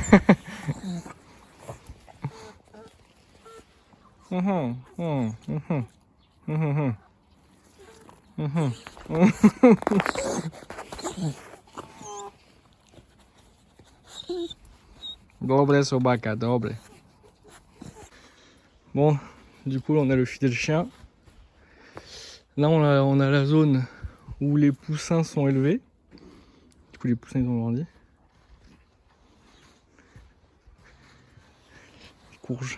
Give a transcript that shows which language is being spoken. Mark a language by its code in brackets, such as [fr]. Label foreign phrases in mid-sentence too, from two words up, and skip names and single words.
[uk] Mhm, mhm, mhm, mhm, mhm, mhm. Добре собака, добре. [fr] Bon, du coup, on a le fidèle chien. Là, on a la zone où les poussins sont élevés. Du coup, les poussins, ils ont grandi. Les courges.